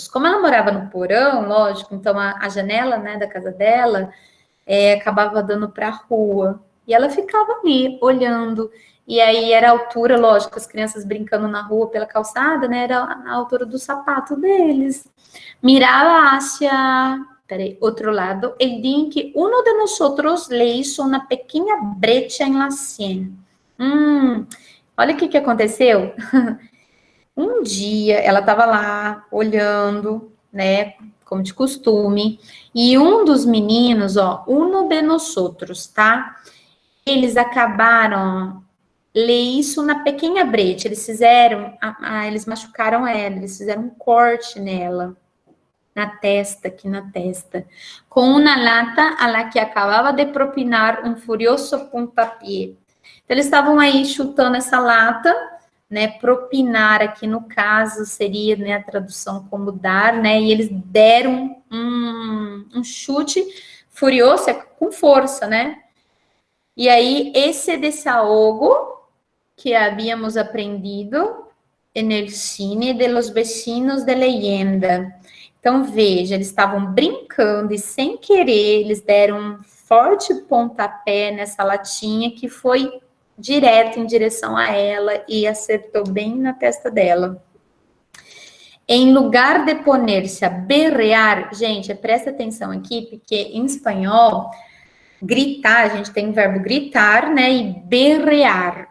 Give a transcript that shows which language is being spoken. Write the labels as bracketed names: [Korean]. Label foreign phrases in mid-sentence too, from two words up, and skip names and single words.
[Portuguese] Como ela morava no porão, lógico, então a janela, né, da casa dela acabava dando para a rua. E ela ficava ali, olhando. E aí era a altura, lógico, as crianças brincando na rua pela calçada, né? Era a altura do sapato deles. [Spanish] Mirava hacia, [Portuguese] outro lado, [Spanish] el día en que uno de nosotros le hizo una pequeña brecha en la sien. [Portuguese] Olha o que aconteceu. Um dia ela estava lá olhando, né, como de costume, e um dos meninos, ó, [Spanish] uno de nosotros, [Portuguese] tá? Eles acabaram isso na pequena brecha. Eles fizeram, eles machucaram ela, eles fizeram um corte nela, na testa, aqui na testa, com uma lata [Spanish] a la que [Portuguese] acabava de propinar um furioso pontapé. Então, eles estavam aí chutando essa lata, né, propinar aqui no caso seria, né, a tradução como dar, né, e eles deram um chute furioso, com força, né, e aí esse desahogo que havíamos aprendido no cine [Spanish] de los vecinos de leyenda. [Portuguese] Então, veja, eles estavam brincando e sem querer eles deram um forte pontapé nessa latinha que foi direto em direção a ela e acertou bem na testa dela. Em lugar de [Spanish] poner-se a berrear, [Portuguese] gente, presta atenção aqui, porque em espanhol, gritar, a gente tem o verbo gritar, né, e berrear.